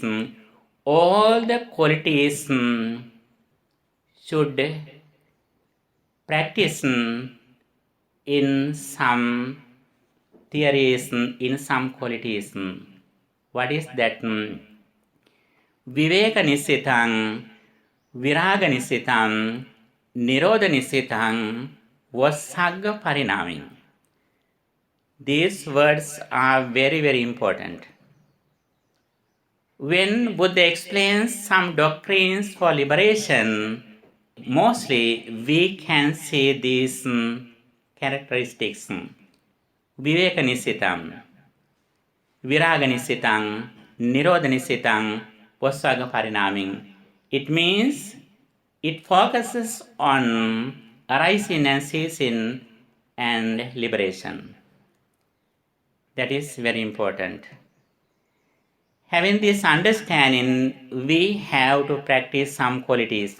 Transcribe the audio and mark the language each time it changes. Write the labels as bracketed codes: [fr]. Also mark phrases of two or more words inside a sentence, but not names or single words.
[en] All the qualities should practice in some theories, in some qualities. What is that? [pi] Viveka nisitang, viraga nisitang, nirodha nisitang, vasagga parinami. [en] These words are very, very important. When Buddha explains some doctrines for liberation, mostly we can see these characteristics. [pi] Viveka nisitam, viraga nisitam, nirodha nisitam, vasagga parinami. [en] It means it focuses on arising and ceasing and liberation. That is very important. Having this understanding, we have to practice some qualities.